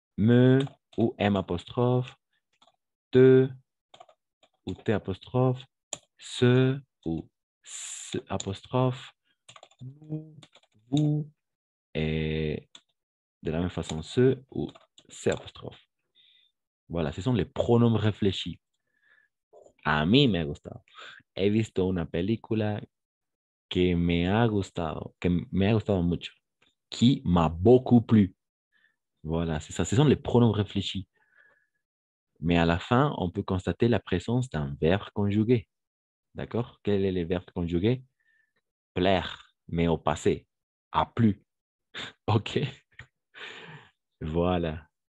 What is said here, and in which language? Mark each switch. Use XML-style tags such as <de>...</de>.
<fr>Me ou M apostrophe. Te ou T apostrophe. Ce ou ce apostrophe. Nous, vous. Et de la même façon, ce ou C apostrophe. Voilà, ce sont les pronoms réfléchis.</fr> <es>A mí me ha gustado. He visto una película que me ha gustado mucho,</es> <fr>qui m'a beaucoup plu. Voilà, c'est ça. Ce sont les pronoms réfléchis. Mais à la fin, on peut constater la présence d'un verbe conjugué. D'accord? Quel est le verbe conjugué? Plaire, mais au passé. A plu. OK? Voilà.</fr>